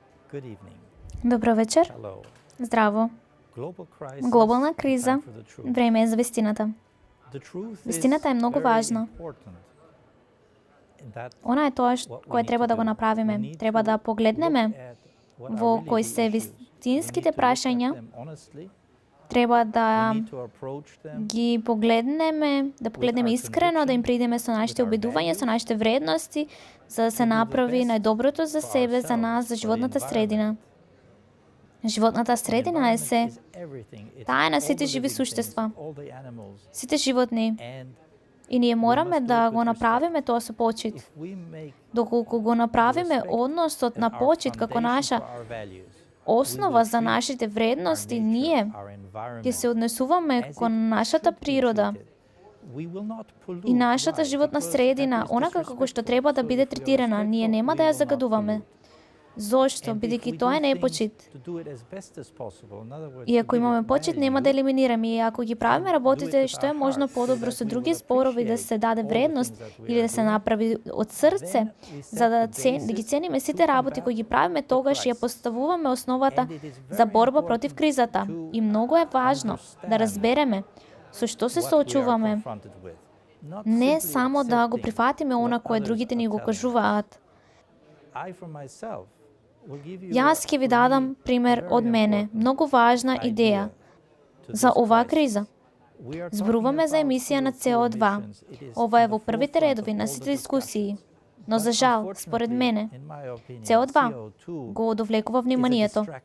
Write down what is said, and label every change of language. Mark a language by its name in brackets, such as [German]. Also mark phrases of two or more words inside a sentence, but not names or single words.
[English] Good evening. [Macedonian] Добър вечер. [English] Hello. [Macedonian] Здраво. [English] Global crisis. [Macedonian] Глобална криза. [English] Time for the truth. [Macedonian] Време е за вестината. [English] The truth is [Macedonian] Вестината е много [English] very [Macedonian] важна. [English] important. That [Macedonian] Она е тоа [English] what we [Macedonian] кое [English] need [Macedonian] треба [English] to [Macedonian] да го [English] do. We [Macedonian] направиме. [English] need [Macedonian] Треба [English] to [Macedonian] да погледнеме [English] look at what are [Macedonian] во [English] really [Macedonian] кои [English] the [Macedonian] се [English] issues. [Macedonian] вистинските [English] We need to look at [Macedonian] прашања. [English] them honestly. [Macedonian] Треба [English] We [Macedonian] да [English] need to approach them [Macedonian] ги погледнеме, да погледнеме [English] our [Macedonian] искрено, да им [English] convictions, [Macedonian] придеме со нашите [English] with our [Macedonian] обидувања, со [English] values, [Macedonian] нашите вредности, за да се [English] to do the [Macedonian] направи [English] best [Macedonian] најдоброто за [English] for [Macedonian] себе, за нас, [English] ourselves, [Macedonian] за [English] for the [Macedonian] животната средина. [English] environment. [Macedonian] Животната [English] The [Macedonian] средина е [English] environment [Macedonian] се. [English] is everything. It's [Macedonian] Таа е на [English] all [Macedonian] сите [English] the [Macedonian] живи [English] living things, [Macedonian] суштества, [English] all the animals. [Macedonian] сите животни. [English] And [Macedonian] И ние мораме [English] must do [Macedonian] да [English] it [Macedonian] го [English] with [Macedonian] направиме тоа со почит. [English] if we make [Macedonian] Доколку го направиме [English] respect [Macedonian] односот [English] as [Macedonian] на [English] our [Macedonian] почит како [English] foundation [Macedonian] наша [English] for our values, [Macedonian] основа [English] we will [Macedonian] за [English] treat [Macedonian] нашите [English] our [Macedonian] вредности, [English] nature, [Macedonian] ние [English] our [Macedonian] ќе се [English] environment [Macedonian] однесуваме [English] as [Macedonian] кон [English] it [Macedonian] нашата [English] should be [Macedonian] природа [English] treated. We will not pollute, [Macedonian] и нашата [English] right? [Macedonian] животна [English] Because [Macedonian] средина, [English] that is [Macedonian] онака како што [English] disrespectful. [Macedonian] треба да [English] So [Macedonian] биде [English] if we are [Macedonian] третирана. Ние [English] respectful, [Macedonian] нема [English] we [Macedonian] да ја [English] will not [Macedonian] загадуваме. [English] pollute. [Macedonian] Зошто? [English] And if [Macedonian] Бидејќи [English] we [Macedonian] тоа [English] do [Macedonian] не е [English] things [Macedonian] почит. [English] to do it as best as possible, in other words, [Macedonian] И [English] to [Macedonian] ако [English] give [Macedonian] имаме [English] it [Macedonian] почит, нема да [English] value, [Macedonian] елиминираме. И ако ги правиме [English] and do [Macedonian] работите [English] it with [Macedonian] што е [English] our [Macedonian] можно [English] heart, so [Macedonian] подобро [English] that [Macedonian] со [English] we [Macedonian] други [English] will [Macedonian] зборови, да [English] appreciate [Macedonian] се даде [English] all the [Macedonian] вредност [English] things that we [Macedonian] или [English] are [Macedonian] да се [English] doing, [Macedonian] направи од срце, [English] then we [Macedonian] за [English] set [Macedonian] да [English] the [Macedonian] да ги [English] basis [Macedonian] цениме [English] to [Macedonian] сите работи кои ги [English] combat [Macedonian] правиме, [English] the [Macedonian] тогаш ја [English] crisis. [Macedonian] поставуваме основата [English] And it is [Macedonian] за [English] very [Macedonian] борба против [English] important [Macedonian] кризата. [English] to [Macedonian] И многу е важно да [English] understand [Macedonian] разбереме со што се [English] what we are [Macedonian] соочуваме. [English] confronted with. Not [Macedonian] Не [English] simply [Macedonian] само да го [English] accepting [Macedonian] прифатиме [English] what [Macedonian] она кое [English] others [Macedonian] другите [English] are [Macedonian] ни го [English] telling us. [Macedonian] кажуваат. [English] I for myself will give you [Macedonian] Јас ќе ви дадам пример од мене. Многу важна идеја за оваа криза. Зборуваме за емисија на CO2. Ова е во првите редови на сите дискусии. Но за жал, според мене, CO2 го довлекува вниманието.